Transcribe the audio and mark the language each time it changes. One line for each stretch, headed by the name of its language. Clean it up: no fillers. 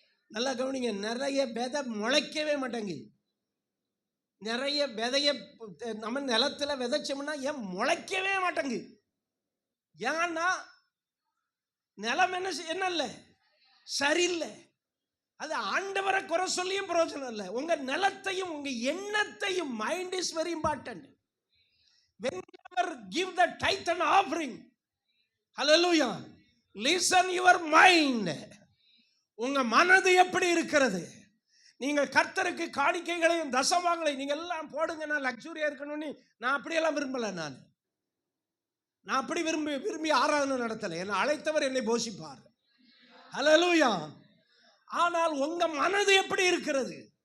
Tamil: நல்லா கவனிங்க, நிறைய விதை முளைக்கவே மாட்டேங்குது. நிறைய விதைய நம்ம நிலத்துல விதைச்சோம்னா ஏன் முளைக்கவே மாட்டேங்குது? ஏன்னா நிலம் என்ன இல்லை, சரியில்லை. அது ஆண்டவரை குறை சொல்லியும் பிரயோஜனம் இல்லை. உங்க நிலத்தையும் உங்க எண்ணத்தையும்,
English: Mind is very important. whenever give the tithe and offering, hallelujah, listen your mind.
Tamil: உங்க மனது எப்படி இருக்கிறது? நீங்கள் கர்த்தருக்கு காணிக்கைகளையும் தசமாங்களையும் நீங்க எல்லாம் போடுங்க. நான் லக்ஸூரியா இருக்கணும்னு நான் அப்படியெல்லாம் விரும்பல. நான் அப்படி விரும்பி ஆராதனை நடத்தலை. என்னை அழைத்தவர் என்னை போஷிப்பார். ஹல்லேலூயா. ஆனால் உங்க மனது எப்படி இருக்கிறது?